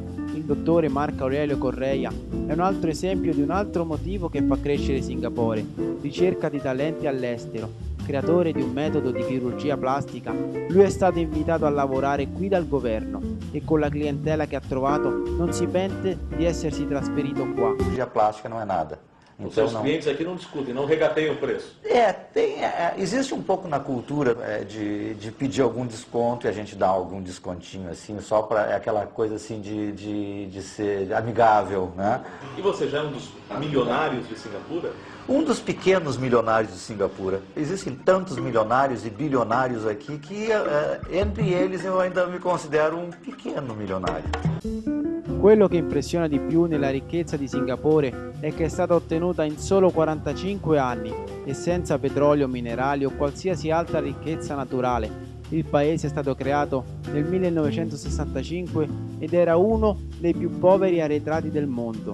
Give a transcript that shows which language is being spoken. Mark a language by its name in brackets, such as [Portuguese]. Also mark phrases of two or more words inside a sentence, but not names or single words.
[Italian] Il dottore Marco Aurelio Correia è un altro esempio di un altro motivo che fa crescere Singapore: ricerca di talenti all'estero. Creatore di un metodo di chirurgia plastica, lui è stato invitato a lavorare qui dal governo e con la clientela che ha trovato non si pente di essersi trasferito qua. [Portuguese] Cirurgia plástica não é nada. Os seus clientes aqui não discutem, não regateiam o preço. Existe um pouco na cultura de pedir algum desconto e a gente dá algum descontinho assim, só para aquela coisa assim de ser amigável, né? E você já é um dos milionários de Singapura? Um dos pequenos milionários de Singapura. Existem tantos milionários e bilionários aqui que entre eles eu ainda me considero um pequeno milionário. [Italian] Quello che impressiona di più nella ricchezza di Singapore è che è stata ottenuta in solo 45 anni e senza petrolio, minerali o qualsiasi altra ricchezza naturale. Il paese è stato creato nel 1965 ed era uno dei più poveri arretrati del mondo.